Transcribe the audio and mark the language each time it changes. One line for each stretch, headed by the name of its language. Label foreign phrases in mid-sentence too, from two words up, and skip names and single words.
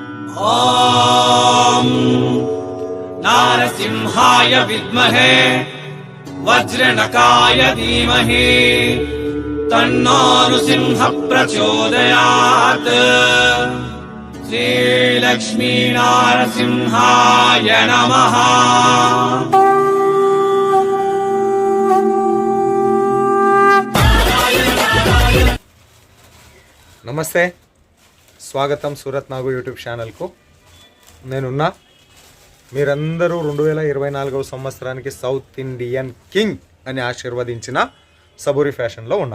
Sanskrit: ॐ नारसिंहाय विद्महे वज्रनकाय धीमहि तन्नो नृसिंह प्रचोदयात्। श्रीलक्ष्मी नारसिंहाय नमः।
Telugu: నమస్తే, స్వాగతం సూరత్ నాగు యూట్యూబ్ ఛానల్కు. నేనున్నా. మీరందరూ 2024వ సంవత్సరానికి సౌత్ ఇండియన్ కింగ్ అని ఆశీర్వదించిన సబూరి ఫ్యాషన్లో ఉన్నా.